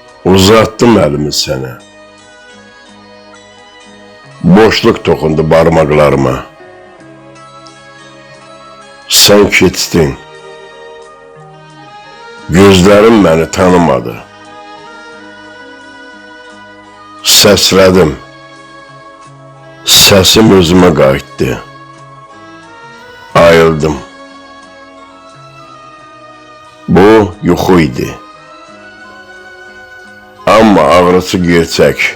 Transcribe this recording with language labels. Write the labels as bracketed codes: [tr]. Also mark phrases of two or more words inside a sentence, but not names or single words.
[tr] Uzattım elimi sana. Boşluk tokundu parmaklarıma. [az] Sen keçdin. [tr] Gözlerim beni tanımadı. [az] Səslədim. Səsim özümə qayıtdı. Ayıldım. Bu yuxu idi. Amma ağrısı gerçək.